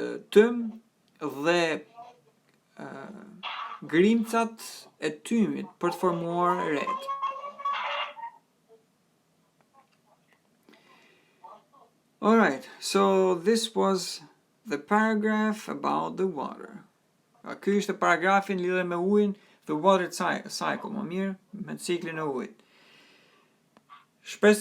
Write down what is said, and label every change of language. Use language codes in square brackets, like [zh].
[sq] tym dhe grimcat e tymit për të formuar ret. [en] Alright, so this was the paragraph about the water. [sq] Ky ishte paragrafi në lidhje me ujin, [en] the water cycle, [sq] më mirë, me ciklin e ujit. Shpresoj